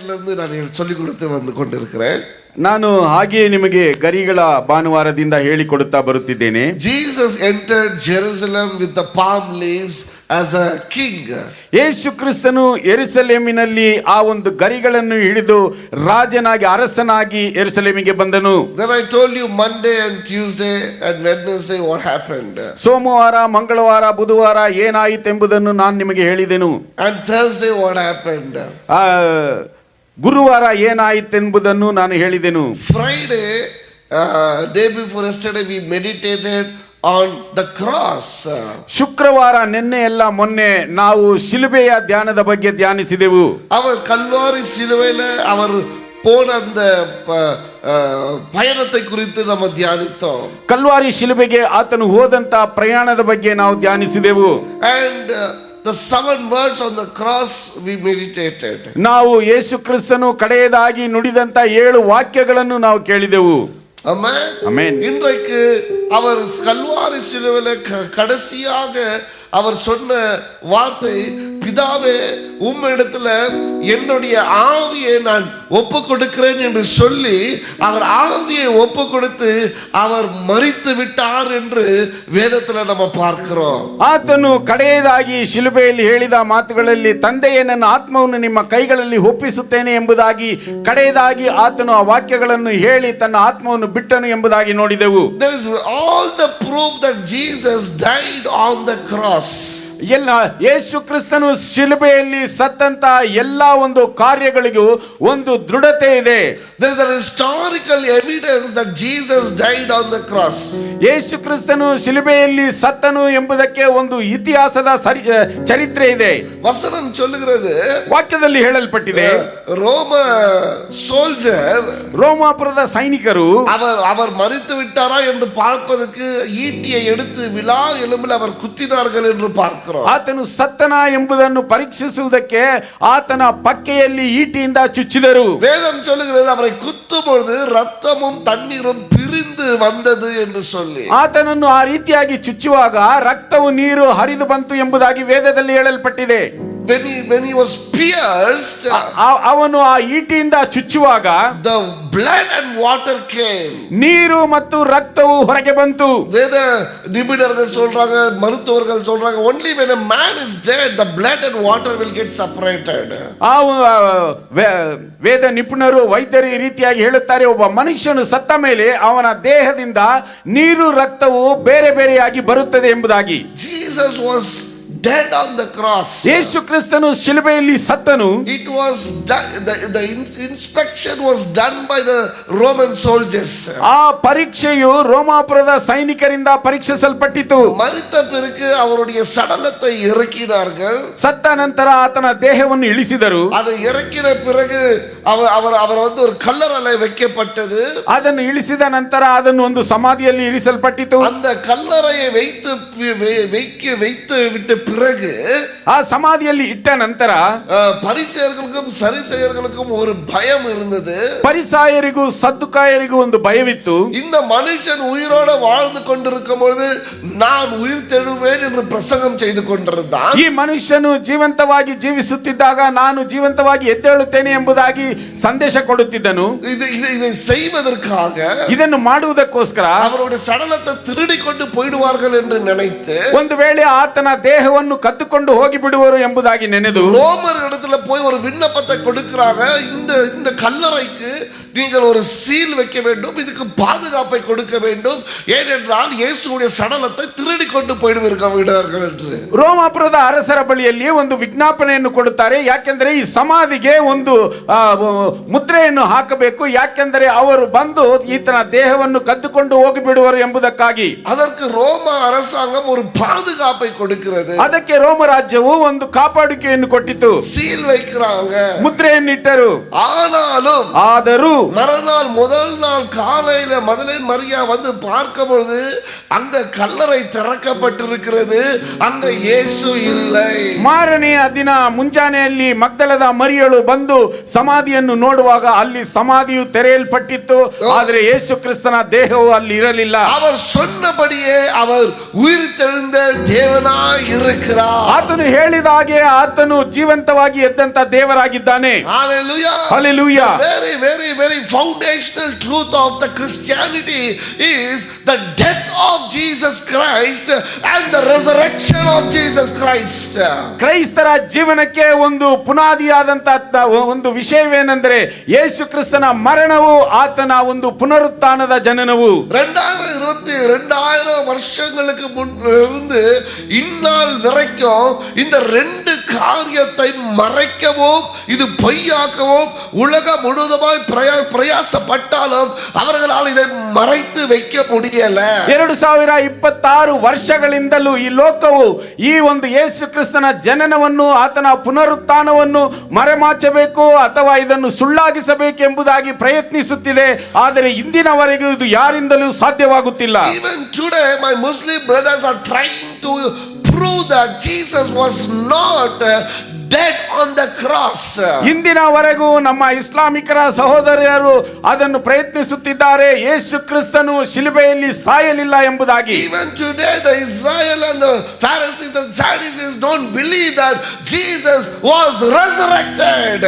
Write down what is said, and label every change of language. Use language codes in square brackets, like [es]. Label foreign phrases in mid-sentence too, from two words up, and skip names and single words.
[ta] இருந்து நான் சொல்லிக் கொடுத்து வந்து கொண்டிருக்கிறேன். [kn] ನಾನು ಹಾಗೆಯೇ ನಿಮಗೆ ಗರಿಗಳ ಭಾನುವಾರದಿಂದ ಹೇಳಿಕೊಡುತ್ತಾ ಬರುತ್ತಿದ್ದೇನೆ. [en] Jesus entered Jerusalem with the palm leaves as a king. [kn] ಯೇಸು ಕ್ರಿಸ್ತನು ಯೆರೂಸಲೇಮಿನಲ್ಲಿ ಆ ಒಂದು ಗರಿಗಳನ್ನು ಹಿಡಿದು ರಾಜನಾಗಿ ಅರಸನಾಗಿ ಯೆರೂಸಲೇಮಿಗೆ ಬಂದನು. [en] Then I told you Monday and Tuesday and Wednesday what happened. [kn] ಸೋಮವಾರ, ಮಂಗಳವಾರ, ಬುಧವಾರ ಏನಾಯಿತೆಂಬುದನ್ನು ನಾನು ನಿಮಗೆ ಹೇಳಿದೆನು. [en] And Thursday what happened. [kn] ಗುರುವಾರ ಏನಾಯಿತೆಂಬುದನ್ನು ನಾನು ಹೇಳಿದೆನು. [en] Friday, day before yesterday we meditated on the cross. [kn] ಶುಕ್ರವಾರ ನಿನ್ನೆ ಎಲ್ಲ ಮೊನ್ನೆ ನಾವು ಶಿಲುಬೆಯ ಧ್ಯಾನದ ಬಗ್ಗೆ ಧ್ಯಾನಿಸಿದೆವು. [ta] அவர் கல்வாரி சிலுவையில அவர் போன அந்த பயணத்தை குறித்து நம்ம தியானித்தோம். [kn] ಕಲ್ವಾರಿ ಶಿಲುಬೆಗೆ ಆತನು ಹೋದಂತ ಪ್ರಯಾಣದ ಬಗ್ಗೆ ನಾವು ಧ್ಯಾನಿಸಿದೆವು. [en] And the 7 words on the cross we meditated. [kn] ನಾವು ಯೇಸು ಕ್ರಿಸ್ತನು ಕಡೆಯದಾಗಿ ನುಡಿದಂತ 7 ವಾಕ್ಯಗಳನ್ನು ನಾವು ಕೇಳಿದೆವು. [en] Amen. Amen. [ta] இன்றைக்கு அவர் கல்வாரி சிலுவையில கடைசியாக அவர் சொன்ன வார்த்தை, பிதாவே உம்மிடத்துல என்னுடைய ஆவியை நான் ஒப்பு கொடுக்கிறேன் என்று சொல்லி அவர் ஆவியை ஒப்பு கொடுத்து அவர் மரித்து விட்டார் என்று வேதத்துல நம்ம பார்க்கிறோம். [kn] ಆತನು ಕಡೆಯದಾಗಿ ಶಿಲುಬೆಯಲ್ಲಿ ಹೇಳಿದ ಮಾತುಗಳಲ್ಲಿ ತಂದೆಯೇ ನನ್ನ ಆತ್ಮವನ್ನು ನಿಮ್ಮ ಕೈಗಳಲ್ಲಿ ಒಪ್ಪಿಸುತ್ತೇನೆ ಎಂಬುದಾಗಿ ಕಡೆಯದಾಗಿ ಆತನು ಆ ವಾಕ್ಯಗಳನ್ನು ಹೇಳಿ ತನ್ನ ಆತ್ಮವನ್ನು ಬಿಟ್ಟನು ಎಂಬುದಾಗಿ ನೋಡಿದೆವು. [en] There is all the proof that Jesus died on the cross. [kn] ಎಲ್ಲ ಯೇಸು ಕ್ರಿಸ್ತನು ಶಿಲುಬೆಯಲ್ಲಿ ಸತ್ತಂತ ಎಲ್ಲ ಒಂದು ಕಾರ್ಯಗಳಿಗೂ ಒಂದು ದೃಢತೆ ಇದೆ. [en] There is a historical evidence that Jesus died on the cross. [kn] ಯೇಸು ಕ್ರಿಸ್ತನು ಶಿಲುಬೆಯಲ್ಲಿ ಸತ್ತನು ಎಂಬುದಕ್ಕೆ ಒಂದು ಇತಿಹಾಸದ ಚರಿತ್ರೆ ಇದೆ. [ta] ವಸನಂ சொல்லுகிறது, [kn] ವಾಕ್ಯದಲ್ಲಿ ಹೇಳಲ್ಪಟ್ಟಿದೆ, [en] Roma soldier, [kn] ರೋಮಾಪುರದ ಸೈನಿಕರು [ta] அவர் மரித்து விட்டாரா என்று பார்ப்பதற்கு ஈட்டியை எடுத்து விலா எலும்பில் அவர் குத்தினார்கள் என்று பார்க்கிறோம். [kn] ಆತನು ಸತ್ತನ ಎಂಬುದನ್ನು ಪರೀಕ್ಷಿಸುವುದಕ್ಕೆ ಆತನ ಪಕ್ಕೆಯಲ್ಲಿ ಈಟಿಯಿಂದ ಚುಚ್ಚಿದರು. [ta] வேதம் சொல்லுகிறது அவரை குத்தும் பொழுது ரத்தமும் தண்ணீரும் பிரிந்து வந்தது என்று சொல்லி. [kn] ಆತನನ್ನು ಆ ರೀತಿಯಾಗಿ ಚುಚ್ಚುವಾಗ ರಕ್ತವು ನೀರು ಹರಿದು ಬಂತು ಎಂಬುದಾಗಿ ವೇದದಲ್ಲಿ ಹೇಳಲ್ಪಟ್ಟಿದೆ. [en] When he was pierced, [kn] ಅವನು ಆ ಈಟಿಯಿಂದ ಚುಚ್ಚುವಾಗ [en] the blood and water came. [kn] ನೀರು ಮತ್ತು ರಕ್ತವು ಹೊರಗೆ ಬಂತು. [ta] வேத நிபுணர்கள் சொல்றாங்க, மருத்துவர்கள் சொல்றாங்க, [en] only when a man is dead the blood and water will get separated. [kn] ವೇದ ನಿಪುಣರು ವೈದ್ಯರು ಈ ರೀತಿಯಾಗಿ ಹೇಳುತ್ತಾರೆ, ಒಬ್ಬ ಮನುಷ್ಯನು ಸತ್ತ ಮೇಲೆ ಅವನ ದೇಹದಿಂದ ನೀರು ರಕ್ತವು ಬೇರೆ ಬೇರೆಯಾಗಿ ಬರುತ್ತದೆ ಎಂಬುದಾಗಿ. [en] Jesus was dead on the cross. [kn] ಯೇಸು ಕ್ರಿಸ್ತನು ಶಿಲುಬೆಯಲ್ಲಿ ಸತ್ತನು. [en] It was the inspection was done by the Roman soldiers. [kn] ಆ ಪರೀಕ್ಷೆಯು ರೋಮಾಪುರದ ಸೈನಿಕರಿಂದ ಪರೀಕ್ಷಿಸಲ್ಪಟ್ಟಿತು. [ta] மரித்த பிறகு அவருடைய சடலத்தை இறக்கினார்கள். [kn] ಸತ್ತ ನಂತರ ಆತನ ದೇಹವನ್ನು ಇಳಿಸಿದರು. [ta] அதை இறக்கின பிறகு அவர் வந்து ஒரு கல்லறையில் வைக்கப்பட்டது. [kn] ಅದನ್ನು ಇಳಿಸಿದ ನಂತರ ಅದನ್ನು ಒಂದು ಸಮಾಧಿಯಲ್ಲಿ ಇರಿಸಲ್ಪಟ್ಟಿತು. [ta] அந்த கல்லறையை வைத்து விட்டு பிறகு [kn] ಆ ಸಮಾಧಿಯಲ್ಲಿ ಇಟ್ಟ ನಂತರ [ta] பரிசேயர்களுக்கும் சரிசேயர்களுக்கும் ஒரு பயம் இருந்தது. [kn] ಪರಿಸಾಯರಿಗೂ ಸದ್ದುಕಾಯರಿಗೂ ಒಂದು ಭಯವಿತ್ತು. [ta] இந்த மனுஷன் உயிரோட வாழ்ந்து கொண்டிருக்கும் பொழுது நான் உயிர் தெழுவேன் என்று பிரசங்கம் செய்து கொண்டிருந்தான். [kn] ಈ ಮನುಷ್ಯನು ಜೀವಂತವಾಗಿ ಜೀವಿಸುತ್ತಿದ್ದಾಗ ನಾನು ಜೀವಂತವಾಗಿ ಎದ್ದೇಳುತ್ತೇನೆ ಎಂಬುದಾಗಿ ಸಂದೇಶ ಕೊಡುತ್ತಿದ್ದನು. [ta] இதை செய்வதற்காக, [kn] ಇದನ್ನು ಮಾಡುವುದಕ್ಕೋಸ್ಕರ [ta] அவருடைய சடலத்தை திருடிக்கொண்டு போய்டுவார்கள் என்று நினைத்து [kn] ಒಂದು ವೇಳೆ ಆತನ ದೇಹವನ್ನು ಕದ್ದುಕೊಂಡು ಹೋಗಿ ಬಿಡುವರು ಎಂಬುದಾಗಿ ನೆನೆದು [ta] ரோமர் இடத்துல போய் ஒரு விண்ணப்பத்தை கொடுக்கிறாங்க. இந்த கல்லறைக்கு நீங்கள் ஒரு சீல் வைக்க வேண்டும், இதுக்கு பாதுகாப்பை கொடுக்க வேண்டும், ஏனென்றால் இயேசுவுடைய சடலத்தை திருடி கொண்டு போய்விடுவார்கள் என்று. [kn] ರೋಮಾಪುರದ ಅರಸರ ಬಳಿಯಲ್ಲಿ ಒಂದು ವಿಜ್ಞಾಪನೆಯನ್ನು ಕೊಡುತ್ತಾರೆ. ಯಾಕೆಂದರೆ ಈ ಸಮಾಧಿಗೆ ಒಂದು ಮುದ್ರೆಯನ್ನು ಹಾಕಬೇಕು, ಯಾಕೆಂದರೆ ಅವರು ಬಂದು ಈತನ ದೇಹವನ್ನು ಕದ್ದುಕೊಂಡು ಹೋಗಿಬಿಡುವರು ಎಂಬುದಕ್ಕಾಗಿ. [ta] அதற்கு ரோம அரசாங்கம் ஒரு பாதுகாப்பை கொடுக்கிறது. [kn] ಅದಕ್ಕೆ ರೋಮ ರಾಜ್ಯವು ಒಂದು ಕಾಪಾಡುವಿಕೆಯನ್ನು ಕೊಟ್ಟಿತು. [ta] ಸೀಲ್ வைக்கிறாங்க, [kn] ಮುದ್ರೆಯನ್ನು ಇಟ್ಟರು. [ta] ஆனாலும் [kn] ಆದರೂ [ta] மறுநாள் முதல் நாள் காலையில மதலேன் மரியா வந்து பார்க்கும் பொழுது அங்க கல்லறை திறக்கப்பட்டிருக்கிறது, அங்க இயேசு இல்லை. [kn] ಮಾರನೆಯ ದಿನ ಮುಂಜಾನೆಯಲ್ಲಿ ಮಗ್ದಲದ ಮರಿಯಳು ಬಂದು ಸಮಾಧಿಯನ್ನು ನೋಡುವಾಗ ಅಲ್ಲಿ ಸಮಾಧಿಯು ತೆರೆಯಲ್ಪಟ್ಟಿತ್ತು, ಆದರೆ ಯೇಸು ಕ್ರಿಸ್ತನ ದೇಹವು ಅಲ್ಲಿ ಇರಲಿಲ್ಲ. [ta] அவர் சொன்னபடியே அவர் உயிர்த்தெழுந்த தேவனாய் இருக்கிறார். [kn] ಆತನು ಹೇಳಿದ ಹಾಗೆ ಆತನು ಜೀವಂತವಾಗಿ ಎದ್ದಂತ ದೇವರಾಗಿದ್ದಾನೆ. [en] Hallelujah. Hallelujah. Very very very foundational truth of the Christianity is the death of Jesus Christ and the resurrection of Jesus Christ. [kn] ಕ್ರೈಸ್ತರ ಜೀವನಕ್ಕೆ ಒಂದು ಪುನಾದಿಯಾದಂತ ಒಂದು ವಿಷಯವೇನೆಂದರೆ ಯೇಸು ಕ್ರಿಸ್ತನ ಮರಣವು, ಆತನ ಒಂದು ಪುನರುತ್ಥಾನದ ಜನನವು. [ta] 2000 வருஷங்களுக்கு முன்னிருந்து இந்நாள் வரைக்கும் இந்த ரெண்டு காரியத்தை மறைக்கவும் இது பொய்யாக்கவும் உலகம் முழுவதுமாய் பிரயாசப்பட்டாலும் அவர்களால் இதை மறைத்து வைக்க முடியல. [kn] 2026 ವರ್ಷಗಳಿಂದಲೂ ಈ ಲೋಕವು ಈ ಒಂದು ಯೇಸು ಕ್ರಿಸ್ತನ ಜನನವನ್ನು, ಆತನ ಪುನರುತ್ಥಾನವನ್ನು ಮರೆಮಾಚಬೇಕು ಅಥವಾ ಇದನ್ನು ಸುಳ್ಳಾಗಿಸಬೇಕು ಎಂಬುದಾಗಿ ಪ್ರಯತ್ನಿಸುತ್ತಿದೆ. ಆದರೆ ಇಂದಿನವರೆಗೂ ಇದು ಯಾರಿಂದಲೂ ಸಾಧ್ಯವಾಗುತ್ತಿಲ್ಲ. [en] Even today my Muslim brothers are trying to prove that Jesus was not dead on the cross. [kn] ಇಂದಿನವರೆಗೂ ನಮ್ಮ ಇಸ್ಲಾಮಿಕರ ಸಹೋದರರು ಅದನ್ನು ಪ್ರಯತ್ನಿಸುತ್ತಿದ್ದಾರೆ, ಯೇಸು ಕ್ರಿಸ್ತನು ಶಿಲುಬೆಯಲ್ಲಿ ಸಾಯಲಿಲ್ಲ ಎಂಬುದಾಗಿ. [en] Even today the Israel and the Pharisees and Sadducees don't believe that Jesus was resurrected.